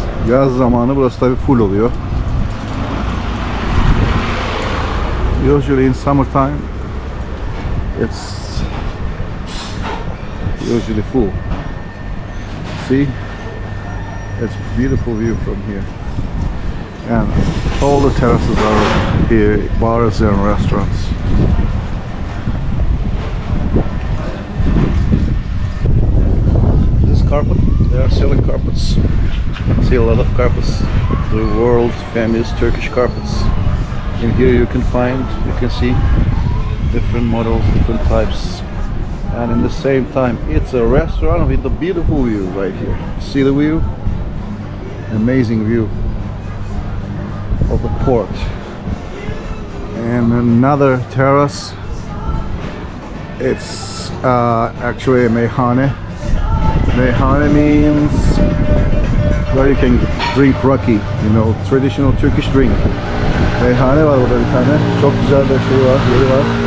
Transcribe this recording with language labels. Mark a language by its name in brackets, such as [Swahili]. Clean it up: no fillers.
[Turkish] Yaz zamanı burası tabi full oluyor. [English] Usually in summertime it's usually full. See, It's a beautiful view from here. And all the terraces are here, bars and restaurants. This carpet, they are selling carpets. See a lot of carpets, the world famous Turkish carpets. In here you can see different models, different types. And in the same time, it's a restaurant with a beautiful view right here. See the view? Amazing view of the port. And another terrace. It's actually a meyhane. Meyhane means where you can drink raki, traditional Turkish drink. [Turkish] Meyhane var burada bir tane. Çok güzel bir şey var, yeri var.